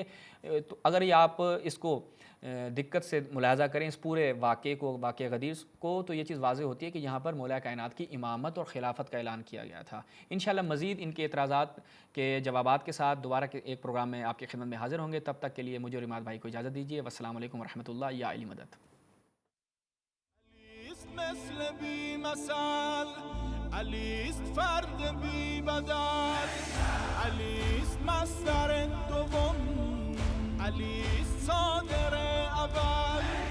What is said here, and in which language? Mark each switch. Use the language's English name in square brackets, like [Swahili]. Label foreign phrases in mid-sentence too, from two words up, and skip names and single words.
[Urdu] تو اگر یہ آپ اس کو دقت سے ملاحظہ کریں اس پورے واقعے کو، واقعہ غدیر کو، تو یہ چیز واضح ہوتی ہے کہ یہاں پر مولا کائنات کی امامت اور خلافت کا اعلان کیا گیا تھا. انشاءاللہ مزید ان کے اعتراضات کے جوابات کے ساتھ دوبارہ ایک پروگرام میں آپ کی خدمت میں حاضر ہوں گے. تب تک کے لیے مجھے اور اماد بھائی کو اجازت دیجیے. [Arabic] والسلام علیکم ورحمۃ اللہ. [Urdu] یا علی مدد. [Persian] علیست فرد بی بدل، علیست مصدر دوم، علیست صادر اول.